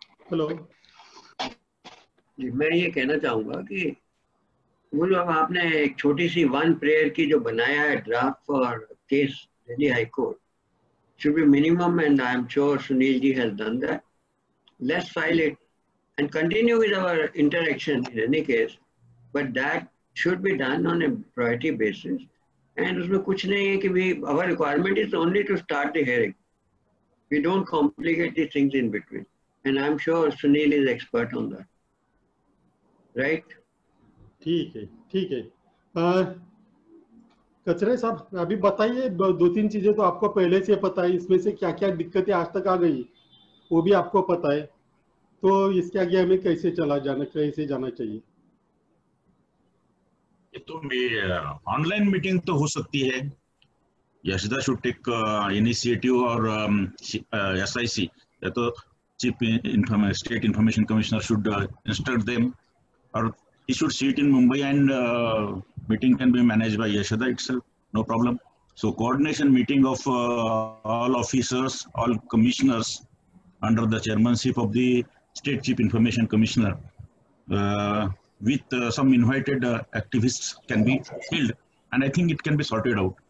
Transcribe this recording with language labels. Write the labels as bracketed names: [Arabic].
[English] hello [Hindi] जी, मैं ये कहना चाहूंगा कि वो जो आपने एक छोटी सी वन प्रेयर की जो बनाया है draft for case Delhi high court [English] should be minimum, and I am sure Sunil ji has done that. Let's file it and continue with our interaction in any case, but that should be done on a priority basis. And [Hindi] उसमें कुछ नहीं है कि [English] we, our requirement is only to start the hearing. We don't complicate these things in between, and I am sure Sunil is expert on that. Right? [Hindi] ठीक है, ठीक है। कचरे साहब, अभी बताइए 2-3 चीजें तो आपको पहले से पता है, इसमें से क्या क्या दिक्कतें आज तक आ गई वो भी आपको पता है, तो इसके आगे हमें कैसे जाना चाहिए? तो ऑनलाइन मीटिंग तो हो सकती है। [English] Yashada should take initiative और SIC, तो chief state information commissioner should instruct them, or he should sit in Mumbai and meeting can be managed by Yashoda itself, no problem. So coordination meeting of all officers, all commissioners under the chairmanship of the State Chief Information Commissioner with some invited activists can be held, and I think it can be sorted out.